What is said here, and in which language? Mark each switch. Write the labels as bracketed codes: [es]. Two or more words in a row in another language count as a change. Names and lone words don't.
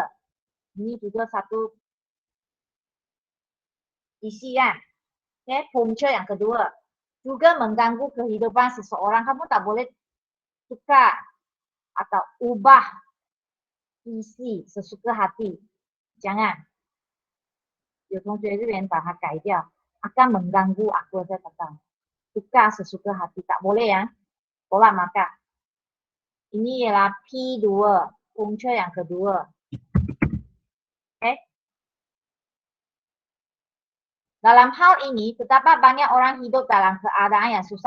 [ms] Ini juga satu isi kan. Okey, punca yang kedua. Juga mengganggu kehidupan seseorang. Kamu tak boleh tukar atau ubah isi sesuka hati. Jangan. [zh] 有同学这边把它改掉 [ms] akan mengganggu aku saya kata tukar sesuka hati tak boleh ya tolak maka ini ialah P2 punca yang kedua. Okay. Dalam hal ini terdapat banyak orang hidup dalam keadaan yang susah.